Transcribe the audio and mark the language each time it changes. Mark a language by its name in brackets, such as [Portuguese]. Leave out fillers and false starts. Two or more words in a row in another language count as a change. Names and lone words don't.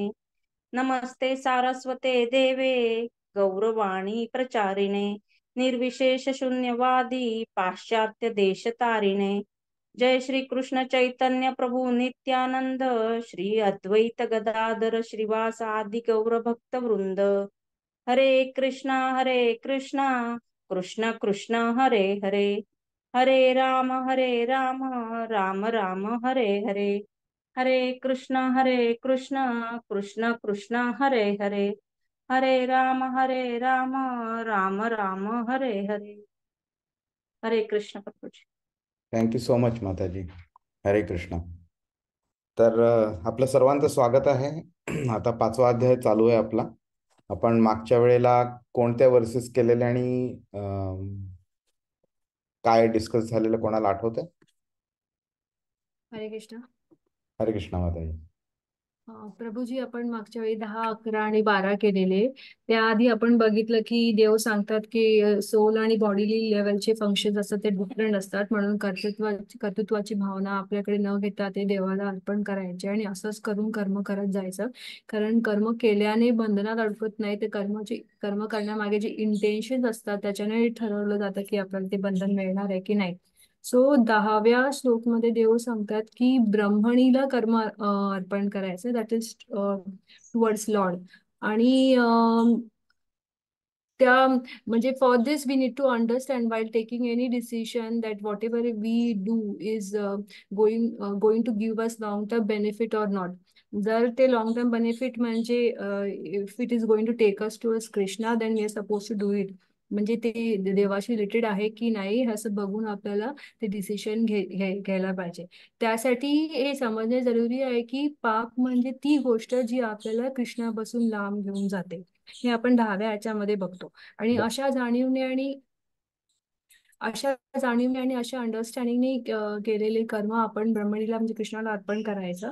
[Sanskrit] नमस्ते सारस्वते देवे गौरवाणी प्रचारिणे निर्विशेष शून्यवादी पाश्चात्य देशतारिणे। जय श्री कृष्ण चैतन्य प्रभु नित्यानंद श्री अद्वैत गदाधर श्रीवासादि गौर भक्त वृंद। हरे कृष्णा कृष्ण कृष्ण हरे हरे। हरे राम राम राम हरे हरे। हरे कृष्ण कृष्ण कृष्ण हरे हरे। हरे राम राम राम हरे हरे। [Marathi] हरे कृष्ण प्रभु जी। [English] thank you so much माताजी. [Marathi] हरे कृष्ण. तर आपलं सर्वांचं स्वागत आहे. आता 5वा अध्याय चालू आहे आपला. आपण मागच्या वेळेला कोणत्या वर्सेस केलेले आणि काय डिस्कस झालेलं कोणाला आठवतंय? हरे कृष्ण. हरे कृष्ण माताजी. प्रभूजी, आपण मागच्या वेळी 10, 11 आणि 12 केलेले. त्याआधी आपण बघितलं की देव सांगतात की सोल आणि [English] bodily levelचे function [Marathi] असतात ते डिफरंट असतात, म्हणून कर्तृत्वाची भावना आपल्याकडे न घेता ते देवाला अर्पण करायचे आणि असंच करून कर्म करत जायचं. कारण कर्म केल्याने बंधनात अडकत नाही, ते कर्म करण्यामागे जे इंटेन्शन असतात त्याच्याने ठरवलं जातं की आपल्याला ते बंधन मिळणार आहे की नाही. सो 10व्या श्लोकमध्ये देव सांगतात की ब्रह्मणीला कर्म अर्पण करायचं, [English] that is towards Lord. [Marathi] आणि त्या म्हणजे [English] for this we need to understand while taking any decision that whatever we do is going to give us long term benefit or not. [Marathi] जर ते [English] long term benefit म्हणजे if it is going to take us to Krishna, then we are suppose to do it. [Marathi] म्हणजे ते देवाशी रिलेटेड आहे की नाही असं बघून आपल्याला ते डिसिशन घ्यायला पाहिजे. त्यासाठी हे समजणे जरुरी आहे की पाप म्हणजे ती गोष्ट जी आपल्याला कृष्णापासून लांब घेऊन जाते. हे आपण 10व्या याच्यामध्ये बघतो. आणि अशा जाणीवने आणि अशा अंडरस्टँडिंगने केलेले कर्म आपण ब्रह्मणीला म्हणजे कृष्णाला अर्पण करायचं.